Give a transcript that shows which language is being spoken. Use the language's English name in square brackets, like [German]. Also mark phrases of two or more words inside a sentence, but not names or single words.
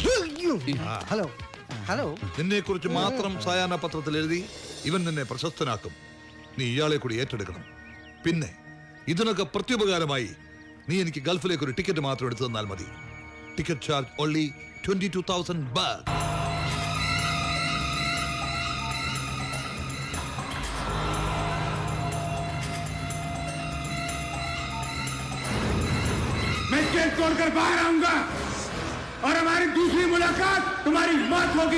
[Malayalam] ഹലോ. നിന്നെ കുറിച്ച് മാത്രം സായാഹ്ന പത്രത്തിൽ എഴുതി ഇവൻ നിന്നെ പ്രശസ്തനാക്കും. നീ ഇയാളെ കൂടി ഏറ്റെടുക്കണം. പിന്നെ ഇതിനൊക്കെ പ്രത്യുപകാരമായി നീ എനിക്ക് ഗൾഫിലേക്ക് ഒരു ടിക്കറ്റ് മാത്രം എടുത്തു തന്നാൽ മതി. [English] ticket charge only 22,000 baht. [Hindi] मैं जेल छोड़कर बाहर आऊंगा और हमारी दूसरी मुलाकात तुम्हारी मौत होगी.